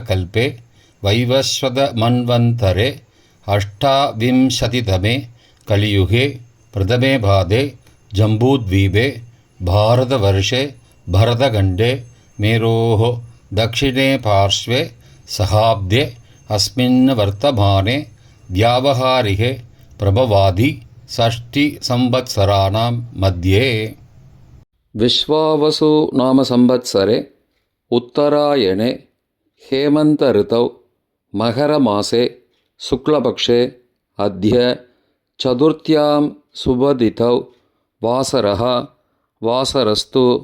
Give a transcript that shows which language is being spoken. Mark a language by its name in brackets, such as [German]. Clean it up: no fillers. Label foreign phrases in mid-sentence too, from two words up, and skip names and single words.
[Sanskrit] कल्पे वैवस्वत मन्वन्तरे अष्टाविंशतितमे कलियुगे प्रथमे पादे जम्बूद्वीपे भारतवर्षे भरतखण्डे मेरोः दक्षिणे पार्श्वे शकाब्दे अस्मिन् वर्तमाने व्यावहारिके प्रभवादि षष्टि संवत्सराणां मध्ये. विश्वावसु नाम संवत्सरे उत्तरायणे हेमंत ऋतौ मकरमासे शुक्लपक्षे अद्य चतुर्थ्यां शुभतिथौ वासरः वासरस्तु